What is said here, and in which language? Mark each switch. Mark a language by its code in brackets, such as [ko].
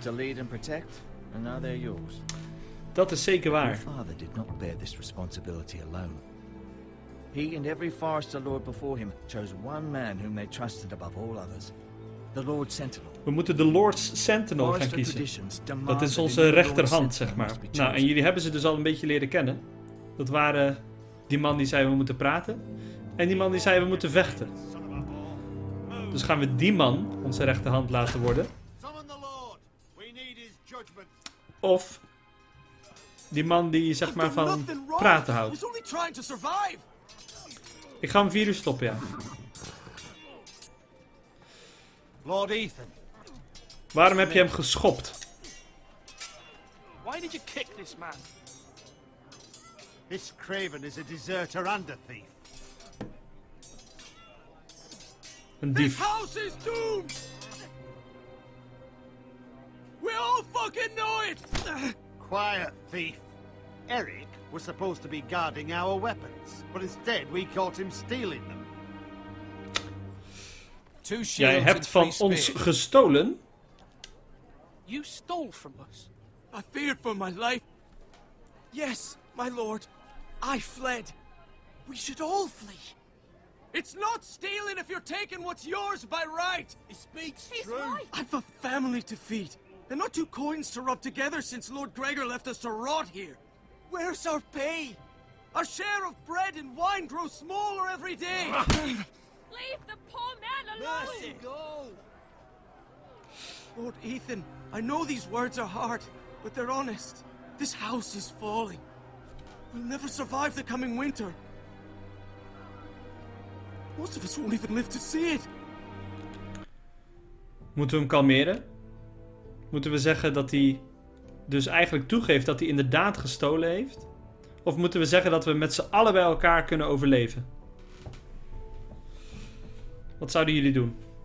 [en] To lead and protect, and now they're yours. [nl] Dat is zeker waar. [en] Your father did not bear this responsibility alone. He and every Forester Lord before him chose one man whom they trusted above all others. The Lord Sentinel. [nl] We moeten de Lord's Sentinel gaan kiezen. Dat is onze rechterhand, zeg maar. Nou, en jullie hebben ze dus al een beetje leren kennen. Dat waren die man die zei we moeten praten. En die man die zei we moeten vechten. Dus gaan we die man onze rechterhand laten worden. Of die man die zeg maar van praten houdt. Ik ga hem 4 uur stoppen, ja. Lord Ethan. Waarom heb je hem geschopt? [en] Why did you kick this man? This Craven is a deserter and a thief. [nl] Een dief. [en] This house is doomed. We all fucking know it. Quiet, thief. Eric was supposed to be guarding our weapons, but instead we caught him stealing them. [nl] Jij hebt van ons gestolen? [en] You stole from us. I feared for my life. Yes, my lord. I fled. We should all flee. It's not stealing if you're taking what's yours by right. He speaks true. Right. I've a family to feed, and not 2 coins to rub together since Lord Gregor left us to rot here. Where's our pay? Our share of bread and wine grows smaller every day. Leave the poor man alone! Mercy, go! Lord Ethan, I know these words are hard, but they're honest. This house is falling. We'll never survive the coming winter. Most of us won't even live to see it. [nl] Moeten we hem kalmeren? Moeten we zeggen dat hij dus eigenlijk toegeeft dat hij inderdaad gestolen heeft? Of moeten we zeggen dat we met z'n allen bij elkaar kunnen overleven? Wat zouden jullie doen?